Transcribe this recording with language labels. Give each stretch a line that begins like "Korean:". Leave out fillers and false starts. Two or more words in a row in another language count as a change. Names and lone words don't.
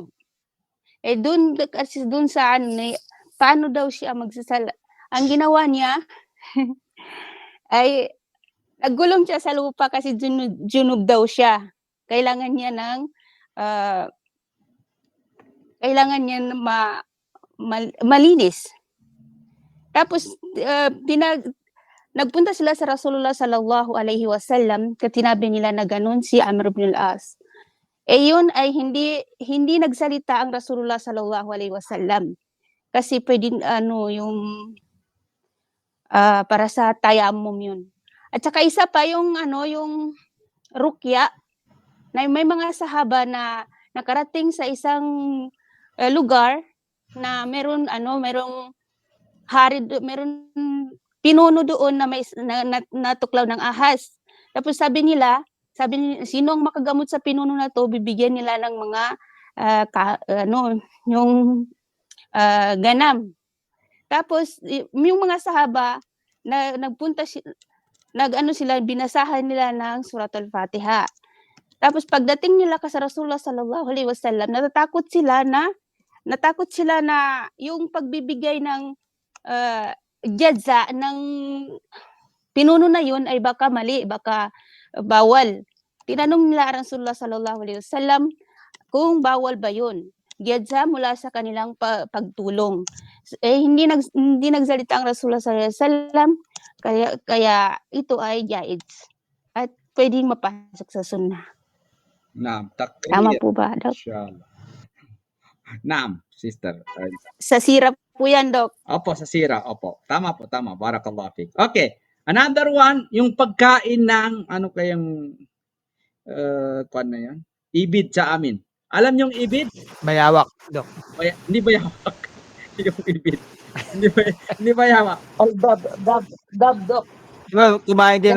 Filipino: Doon kasi doon sa paano daw siya magsasala? Ang ginawa niya ay naggulong siya sa lupa kasi junub daw siya. Kailangan niya ng malinis. Tapos nagpunta sila sa Rasulullah
Arabic: صلى الله عليه وسلم
Filipino: kasi tinabi nila na ganun si Amr ibn al-As. Yun ay hindi nagsalita ang Rasulullah
Arabic: صلى الله عليه وسلم.
Filipino: Kasi pwedeng yung para sa tayammum yun. At saka isa pa yung yung rukya na may mga sahaba na nakarating sa isang lugar na merong pinuno doon na may natuklaw ng ahas. Tapos sabi nila, sino ang makagamot sa pinuno na to, bibigyan nila ng mga ganam. Tapos yung mga sahaba na binasahan nila ng Surat al-Fatiha. Tapos pagdating nila sa Rasulullah
Arabic: صلى الله عليه وسلم,
Filipino: natakot sila na yung pagbibigay ng jadza ng pinuno na yun ay baka mali, baka bawal. Tinanong nila ang Rasulullah
Arabic: صلى الله عليه وسلم
Filipino: kung bawal ba yun. Jadza mula sa kanilang pagtulong. Hindi nagsalita ang Rasulullah
Arabic: صلى الله عليه وسلم,
Filipino: kaya ito ay jaiz at pwedeng mapasok sa sunnah.
Arabic: نعم، تقرير.
Filipino: Tama po ba, Dok?
Arabic: إن شاء الله. نعم, Sister.
Filipino: Sa sira po yan, Dok. Opo, sa sira. Opo. Tama po, tama.
Arabic: بارك الله فيك.
Filipino: Okay.
English: Another one,
Filipino: yung pagkain ng, ano kayang, kuwan na yan? Ibid sa amin. Alam yung ibid? Bayawak, Dok. Hindi bayawak. Yung ibid. Hindi bayawak. Oh, dab, Dok. Diba, kumain din ng